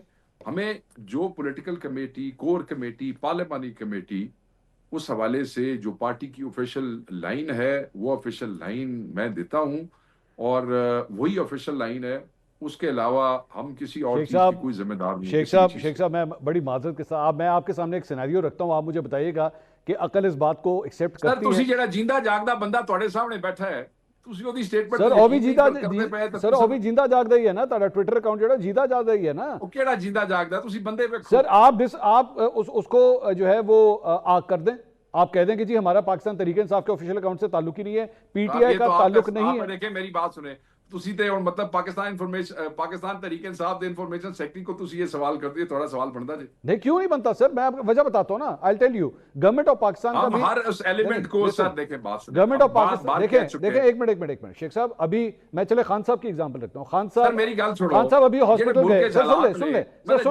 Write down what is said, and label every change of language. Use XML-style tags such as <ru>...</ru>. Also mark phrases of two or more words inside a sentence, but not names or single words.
<ur>ہمیں جو پولیٹیکل کمیٹی، کور کمیٹی، پارلیمانی کمیٹی، اس حوالے سے جو پارٹی کی آفیشیل لائن ہے وہ آفیشیل لائن میں دیتا ہوں اور وہی آفیشیل لائن ہے. اس کے علاوہ ہم کسی اور چیز کی کوئی ذمہ دار نہیں. شیخ صاحب میں بڑی معذرت کے ساتھ میں آپ کے سامنے ایک سینیریو رکھتا ہوں، آپ مجھے بتائیے گا کہ عقل اس بات کو ایکسیپٹ کرتی ہے. سر</ur> <pa>تسی جڑا جیندہ جاگدا بندہ تواڈے سامنے بیٹھا ہے، تسی اودی سٹیٹمنٹ سر او بھی جیندہ جاگدا ہی ہے نا، تہاڈا ٹویٹر اکاؤنٹ جڑا جیندہ جاگدا ہی ہے نا. او کیڑا جیندہ جاگدا؟ تسی بندے ویکھو سر.</pa> <ur>آپ اس کو جو ہے وہ آگ کر دیں، آپ کہہ دیں کہ جی ہمارا پاکستان تحریک انصاف کے آفیشیل اکاؤنٹ سے تعلق ہی نہیں ہے، پی ٹی آئی کا تعلق نہیں ہے. دیکھیں میری بات سنیں،</ur> <pa>ਤੁਸੀਂ ਤੇ ਹੁਣ ਮਤਲਬ پاکستان تحریک انصاف دے انفارمیشن سیکرٹری</pa> <ur>کو</ur> <pa>ਤੁਸੀਂ ਇਹ</pa> <ur>سوال کرتے ہو,</ur> <pa>تھوڑا سوال بنتا جی.</pa> <ur>نہیں کیوں نہیں بنتا سر، میں آپ کو وجہ بتاتا ہوں نا,</ur> <en>I tell you.</en> <ur>گورنمنٹ آف پاکستان کا بھی ہر اس ایلیمنٹ کو سر دیکھیں، بات سنیے, گورنمنٹ آف بات پاکستان کہہ دیکھیں چکے دیکھیں, ہیں. ایک منٹ شیخ صاحب، ابھی میں چلے خان صاحب کی ایگزامپل رکھتا ہوں. خان سر صاحب</ur> <pa>میری گل چھوڑو,</pa> <ur>خان صاحب ابھی ہاسپٹل ملک گئے, کے</ur> <pa>سر سن لے</pa> <ur>حالات</ur> <pa>سن ने- لے سر</pa> <ur>مطلب</ur>